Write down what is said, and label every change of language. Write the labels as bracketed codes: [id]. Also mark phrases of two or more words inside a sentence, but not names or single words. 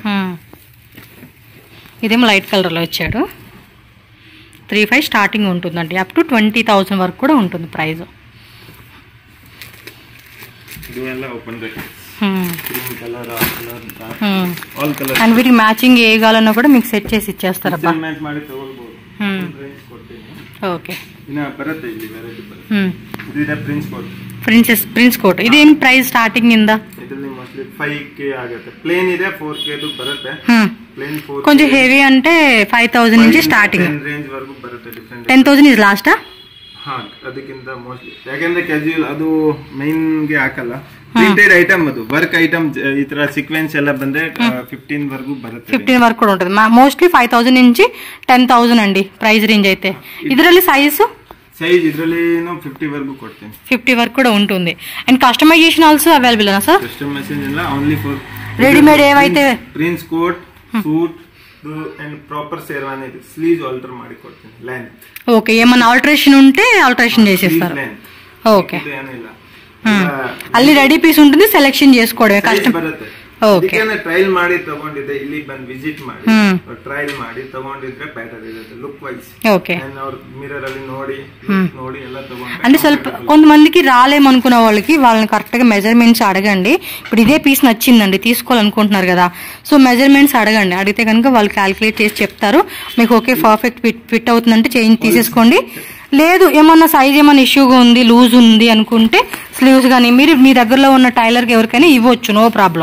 [te] ఇదేమో [en] light colour [te] లో ఇచ్చాడు 35 స్టార్టింగ్ ఉంటుందండి [en] up to [te] 20000 వరకు కూడా ఉంటుంది [en] price and [te] వీటికి మ్యాచింగ్ ఏ కావాలన్నా కూడా మీకు సెట్ చేసి ఇచ్చేస్తారు అబ్బా ఓకే [en] prince coat [kn] ಇದೇನು [en] price starting [te] ಇಂದ [kn] ಇದರಲ್ಲಿ ಮೋಸ್ಟ್ಲಿ 5k ಆಗುತ್ತೆ ಪ್ಲೇನ್ ಇದೆ 4k ದು ಬರುತ್ತೆ ಪ್ಲೇನ್ 4 [te] కొంచెం హెవీ అంటే 5000 నుంచి స్టార్టింగ్ [kn] ರೇಂಜ್ ವರೆಗೂ ಬರುತ್ತೆ ಡಿಫರೆಂಟ್ [en] 10000 is last [kn] ಹಾ ಅದಕ್ಕಿಂತ ಮೋಸ್ಟ್ಲಿ ಯಾಕಂದ್ರೆ ಕ್ಯಾಜುವಲ್ ಅದು ಮೈನ್ ಗೆ ಹಾಕಲ್ಲ [en] printed item [kn] ಅದು [en] work item [kn] ಈ ತರ ಸೀಕ್ವೆನ್ಸ್ ಎಲ್ಲ ಬಂದ್ರೆ 15 వరకు ಬರುತ್ತೆ [te] 15 వరకు కూడా ఉంటుంది మోస్ట్లీ 5000 నుంచి 10000 అండి [en] price range [te] అయితే [kn] ಇದರಲ್ಲಿ ಸೈಜ್ [te] సైజ్ ఇద్రలేనో 50 వరకు కొಡ್ತೀನಿ. 50 వరకు కూడా ఉంటుంది. అండ్ [en] customization also available [te] అనా సార్? కస్టమైజేషన్ ಇಲ್ಲ, [en] only for [te] రెడీమేడ్ ఏవైతే [en] prince coat, suit and proper sherwani sleeves alter [kn] ಮಾಡಿ ಕೊಡ್ತೀನಿ. [te] లెంత్ ఓకే, ఏమన్నా ఆల్టరేషన్ ఉంటే ఆల్టరేషన్ చేసేస్తారు. ఓకే, ಅಲ್ಲಿ [en] ready piece [te] ఉంటుంది, సెలెక్షన్ చేసుకోవడమే కష్టం. ఓకే, [kn] ಟ್ರಯಲ್ ಮಾಡಿ ತಗೊಂಡಿದ್ದೆ, ಇಲ್ಲಿ ಬಂದು ವಿಸಿಟ್ ಮಾಡಿ ಟ್ರಯಲ್ ಮಾಡಿ ತಗೊಂಡಿದ್ರೆ ಬೆಟರ್ ಇರುತ್ತೆ [en] look wise. [kn] ఓకే, ಮಿರರ್ ಅಲ್ಲಿ ನೋಡಿ ಎಲ್ಲ ತಗೊಂಡು [te] అంటే ಸ್ವಲ್ಪ కొంతమందికి రాలేమనుకున్న వాళ్ళని కరెక్ట్ గా మెజర్మెంట్స్ అడగండి. ఇప్పుడు ఇదే పీస్ నచ్చిందండి, తీసుకోవాలనుకుంటున్నారు కదా, సో మెజర్మెంట్స్ అడగండి. అడిగితే కనుక వాళ్ళు క్యాలిక్యులేట్ చేసి చెప్తారు. మీకు [en] okay perfect fit [te] అవుతుందంటే చేంజ్ తీసేసుకోండి. లేదు ఏమన్నా సైజ్ ఏమన్నా ఇష్యూగా ఉంది, లూజ్ ఉంది అనుకుంటే స్లీవ్స్ కానీ మీరు మీ దగ్గరలో ఉన్న టైలర్కి ఎవరికైనా ఇవ్వచ్చు, [en] no problem.